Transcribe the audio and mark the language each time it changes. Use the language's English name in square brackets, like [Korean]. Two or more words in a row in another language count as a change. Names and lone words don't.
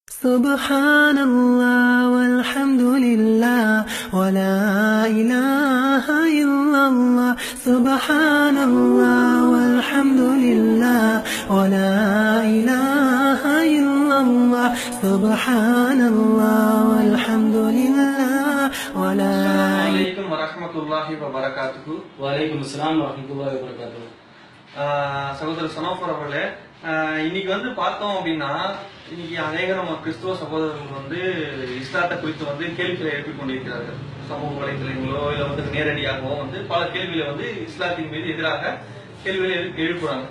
[Arabic] سبحان الله والحمد لله ولا إله إلا الله. سبحان الله والحمد لله ولا إله إلا الله. سبحان الله والحمد لله ولا. السلام عليكم ورحمة الله وبركاته. وعليكم السلام ورحمة الله وبركاته. [Tamil] சகோதரர் சனோஃபர் அவர்களே, இன்னைக்கு பார்த்தோம் அப்படின்னா, இன்னைக்கு அநேக நம்ம கிறிஸ்துவ சகோதரர்கள் இஸ்லாத்தை குறித்து கேள்விகளை எழுப்பிக் கொண்டிருக்கிறார்கள். சமூக வலைத்தளங்களோ இல்ல நேரடியாகவோ பல கேள்விகளை இஸ்லாத்தின் மீது எதிராக கேள்விகளை எழுப்புறாங்க.